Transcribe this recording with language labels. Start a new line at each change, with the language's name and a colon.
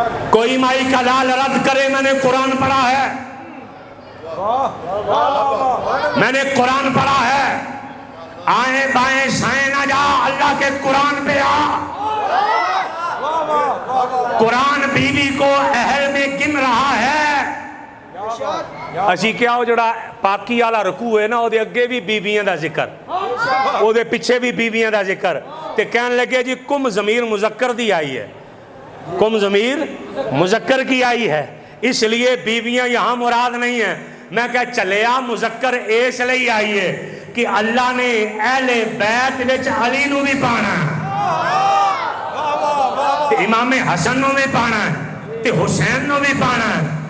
Urdu: کوئی مائی کا لال رد کرے، میں نے قرآن پڑھا ہے، میں نے قرآن پڑھا ہے. آئیں بائیں سائیں نہ جا، اللہ کے قرآن پہ آ. قرآن بیوی کو اہل میں گن رہا ہے.
Punjabi: اسی کیا ہو جڑا پاکی والا رکوع ہے نا، وہ دے اگے بھی بیویاں دا ذکر، وہ دے پیچھے بھی بیویاں دا ذکر. تے کہنے لگے جی
Urdu: کم ضمیر مذکر دی آئی ہے، کم ضمیر مذکر کی آئی ہے، اس لیے بیویاں یہاں مراد نہیں ہیں.
Punjabi: میں کہا چلیا مذکر اس لیے آئی ہے کہ اللہ نے اہل بیت وچ علی نو بھی پانا ہے، امام حسن نو بھی پانا ہے، تے حسین نو بھی پانا ہے.